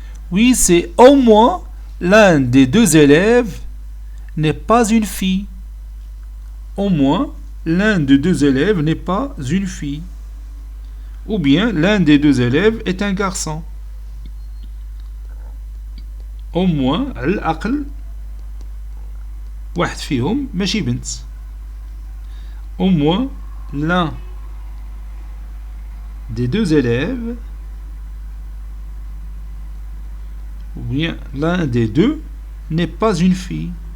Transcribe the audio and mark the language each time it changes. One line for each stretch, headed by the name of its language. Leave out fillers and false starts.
French: Oui, c'est au moins l'un des 2 élèves n'est pas une fille. Au moins l'un des 2 élèves n'est pas une fille. Ou bien l'un des 2 élèves est un garçon. Au moins,
Arabic: الأقل واحد فيهم ماشي بنت.
French: Au moins l'un des 2 élèves, ou bien l'un des 2 n'est pas une fille.